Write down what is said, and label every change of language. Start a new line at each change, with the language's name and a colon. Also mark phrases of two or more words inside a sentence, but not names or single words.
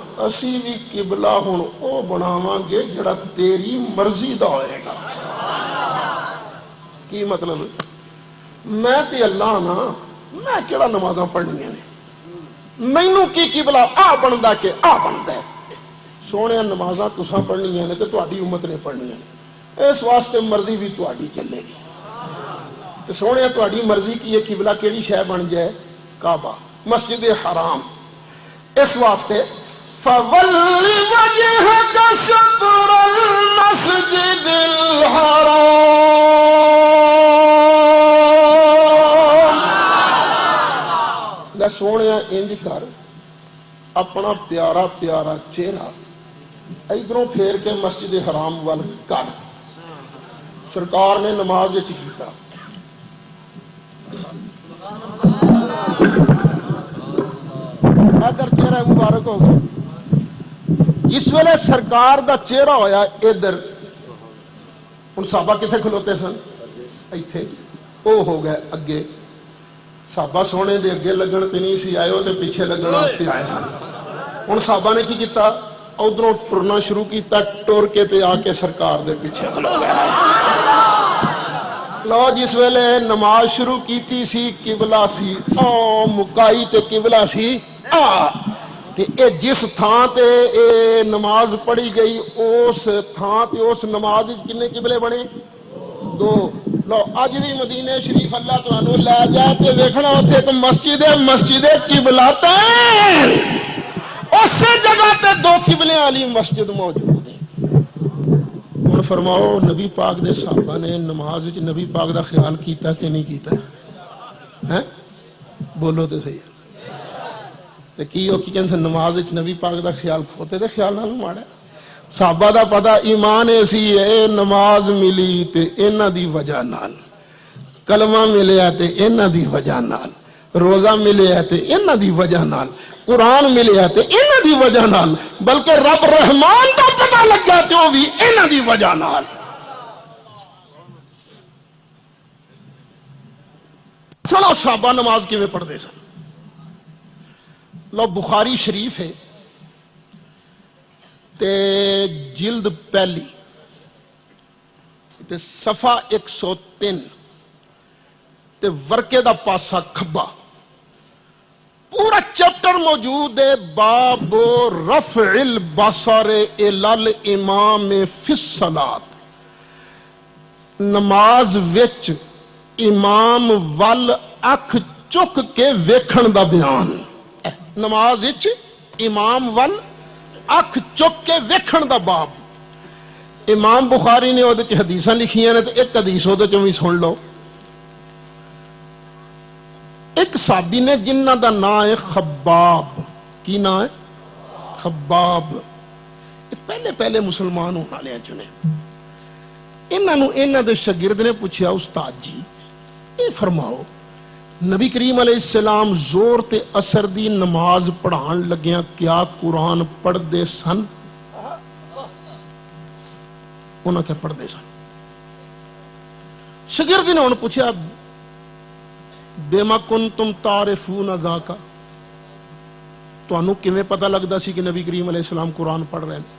Punjabi: اسی بھی قبلہ ہن او بناواں گے جڑا تیری مرضی دا ہوئے گا۔ کی مطلب؟ میں تے اللہ نا، میں کیڑا نمازاں پڑھنیاں نے، مینوں کی قبلہ آ بندا کہ آ بندا ہے۔ سونے نمازاں تساں پڑھنیاں نے تے تہاڈی امت نے پڑھنیاں نے، اس واسطے مرضی بھی تہاڈی چلے گی۔ تے سونے تہاڈی مرضی کی ہے قبلہ کیڑی شے بن جائے؟ کعبہ، مسجد حرام۔ اس واسطے
Arabic: فَوَلِّ وَجْهَكَ شَطْرَ الْمَسْجِدِ الْحَرَامِ،
Punjabi: لے سونے انج کر اپنا پیارا پیارا چہرہ ادھروں پھیر کے مسجد حرام وال کر۔ سرکار نے نماز کیتا، ادھر چہرہ مبارک ہو گیا۔ اس ویلے سرکار دا چہرہ ہویا ادھر، ہن صحابہ کتنے کھلوتے سن؟ ایتھے۔ او ہو گئے اگے، صحابہ سونے دے اگے لگن تے نہیں سی آئے ہو تے پیچھے لگن واسطے آئے سن۔ ہن صحابہ نے کی کیتا؟ ادھروں ٹرنا شروع کیتا، ٹر کے تے آ کے سرکار دے پیچھے کھلو گئے۔ لو جس ویلے نماز شروع کیتی سی قبلہ سی او مکائی تے قبلہ سی آ، تے اے جس تھان تے اے نماز پڑھی گئی اس تھان تے اس نماز کنے قبلے بنے؟ دو۔ لو اج بھی مدینے شریف اللہ تانوں لے جائے تے ویکھنا اوتھے ایک مسجد قبلتین، اس جگہ تے دو قبلے والی مسجد موجود ہے۔ ہن فرماؤ نبی پاک دے صحابہ نے نماز وچ نبی پاک دا خیال کیتا کہ نہیں کیتا؟ ہیں بولو تے صحیح تے کی او کی کہندے نماز وچ نبی پاک دا خیال کھوتے دے خیال نال ماڑا؟ صحابہ دا پتہ ایمان ایسی ہے، نماز ملی تے انہاں دی وجہ نال، کلمہ ملیا تے انہاں دی وجہ نال، روزہ ملیا تے انہاں دی وجہ نال، قرآن ملیا تے انہاں دی وجہ نال، بلکہ رب رحمان دا پتہ لگا تے وہ بھی انہاں دی وجہ نال۔ چلو صحابہ نماز کیویں پڑھدے سن؟ لو بخاری شریف ہے تے جلد پہلی تے صفحہ 103 تے ورقے دا پاسا کھبا، پورا چیپٹر موجود ہے،
Arabic: باب رفع البصر الی الامام فی الصلاۃ،
Punjabi: نماز وچ امام ول اکھ چک کے ویکھن دا بیان۔ نماز وچ امام ول اکھ چک کے ویکھن دا باب۔ امام بخاری نے وہ حدیثاں لکھیاں نے، ایک حدیث وہ بھی سن لو۔ ایک صحابی نے جنہ دا نام ہے خباب، کی نام ہے؟ خباب۔ پہلے مسلمان ہونے والے چنے، انہاں دے شاگرد نے پوچھا استاد جی اے فرماؤ نبی کریم
Arabic: علیہ السلام
Punjabi: زور تے اثر دی نماز پڑھان لگیاں کیا قرآن پڑھ دے سن؟ انہاں کیا پڑھ دے سن؟ شاگرد نے انہوں پوچھا
Arabic: بیما کنتم تعرفون ذاکا،
Punjabi: تو انہوں کیویں پتہ لگدا سی کہ نبی کریم
Arabic: علیہ السلام
Punjabi: قرآن پڑھ رہے ہیں؟